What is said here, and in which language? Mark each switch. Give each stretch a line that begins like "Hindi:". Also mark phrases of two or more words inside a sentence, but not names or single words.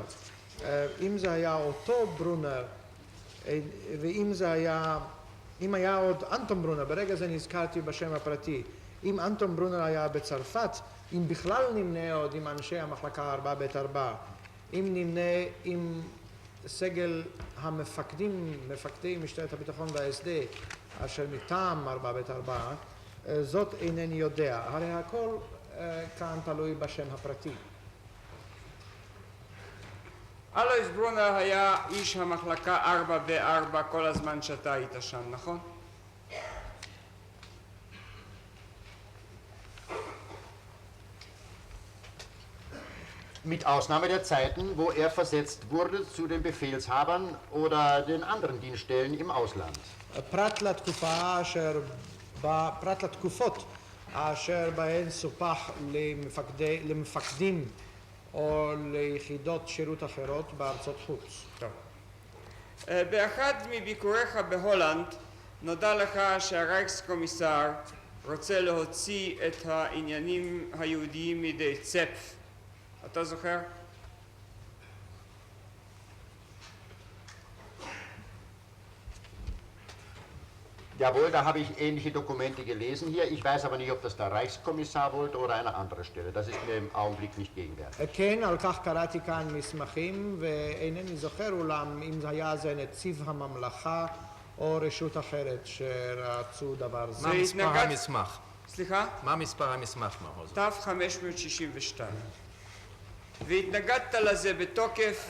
Hebrew: אם זה היה אותו ברונר ואם זה היה, אם היה עוד אנטון ברונר, ברגע זה נזכרתי בשם הפרטי, אם אנטון ברונר היה בצרפת, אם בכלל נמנה עוד עם אנשי המחלקה 4ב4, אם נמנה עם סגל המפקדים, מפקדי משטרת הביטחון והSD, אשר מטעם 4ב4, זאת אינני יודע. הרי הכל כאן תלוי בשם הפרטי. אלויס ברונר היה איש המחלקה 4ב4 כל הזמן שאתה היית שם, נכון?
German: Mit Ausnahme der Zeiten, wo er versetzt wurde zu den Befehlshabern oder den anderen Dienststellen im Ausland.
Hebrew: פרט לתקופות אשר בהן סופח למפקדים או ליחידות שירות אחרות בארצות חוץ. באחד מביקוריך בהולנד נודע לך שהרייקסקומיסר רוצה להוציא את העניינים היהודיים מידי צפ. אתה זוכר?
German: Jawohl, da habe ich ähnliche Dokumente gelesen hier. Ich weiß aber nicht, ob das der Reichskommissar wollte oder eine andere Stelle. Das ist mir im Augenblick nicht gegenwärtig.
Hebrew: כן, על כך קראתי כאן מסמכים, ואינני זוכר אולם אם זה היה זה נציב הממלכה או רשות אחרת שרצו דבר זה. מה מספר המסמך? סליחה? מה מספר המסמך, מר הוזנר? תו 562. והתנגדת לזה בתוקף.